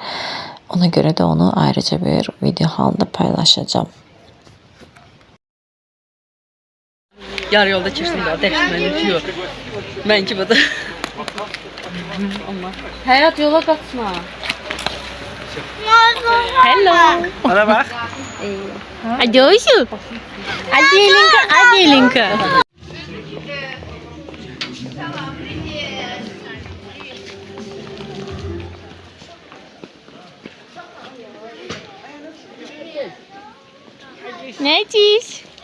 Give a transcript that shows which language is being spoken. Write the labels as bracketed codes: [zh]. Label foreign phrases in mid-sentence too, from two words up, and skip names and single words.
[az] Ona görə də onu ayrıca bir video halında paylaşacağım. Yarı yolda keçdim daha dərs mənə yox. Mən ki burada Həyat yola qaçma. [en] Hello. [tr] Bana bak. Adeoşu. Adelinka, Adelinka. Ne diyorsun?